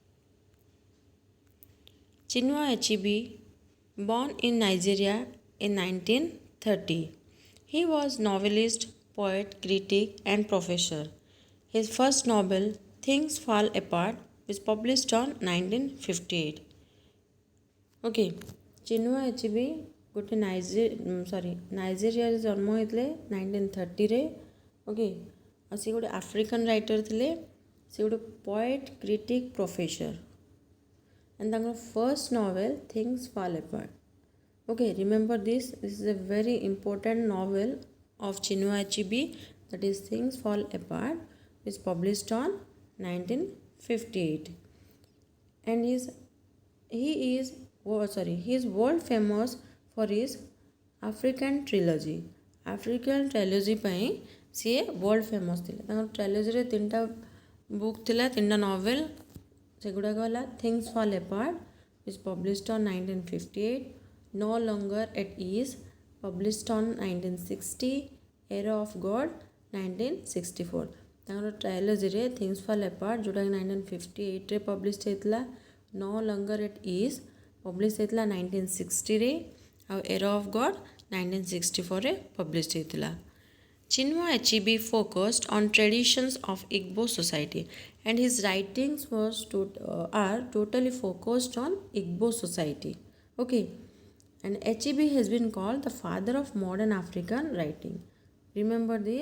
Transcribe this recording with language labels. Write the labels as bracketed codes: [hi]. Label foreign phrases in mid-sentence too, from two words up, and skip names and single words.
[en] Chinua Achebe, born in Nigeria in 1930. He was novelist, poet, critic, and professor. His first novel, Things Fall Apart, was published on 1958. [or] Okay, Chinua Achebe ଗୋଟେ ନାଇଜେରିଆରେ ଜନ୍ମ ହୋଇଥିଲେ 1930 ଓକେ ଆଉ ସେ ଗୋଟେ [en] African writer [or] ଥିଲେ ସେ ଗୋଟେ [en] poet critic professor [or] and ତାଙ୍କର [en] first novel [or] Things Fall Apart. [en] Okay, remember this is a very important novel of Chinua Achebe, that is Things Fall Apart, is published on 1958, and he is world famous for his African trilogy. [or] African trilogy ପାଇଁ ସିଏ [en] world famous [or] ଥିଲେ ତାଙ୍କର trilogyରେ ତିନିଟା ବୁକ୍ ଥିଲା ତିନିଟା ନୋଭେଲ ସେଗୁଡ଼ାକ ହେଲା [en] Things Fall Apart is published on 1958, No Longer at Ease published on 1960, Era of God 1964. [or] ତାଙ୍କର ଟ୍ରାଇଲୋଜିରେ Things Fall Apart जोटाକି 1958ରେ ପବ୍ଲିଶ ହେଇଥିଲା, No Longer at Ease ପବ୍ଲିଶ ହେଇଥିଲା 1960ରେ ଆଉ Era of God 1964ରେ ପବ୍ଲିଶ ହେଇଥିଲା. [en] Chinua Achebe focused on traditions of Igbo society, and his writings are totally focused on Igbo society. Okay, and Achebe has been called the father of modern African writing. Remember this?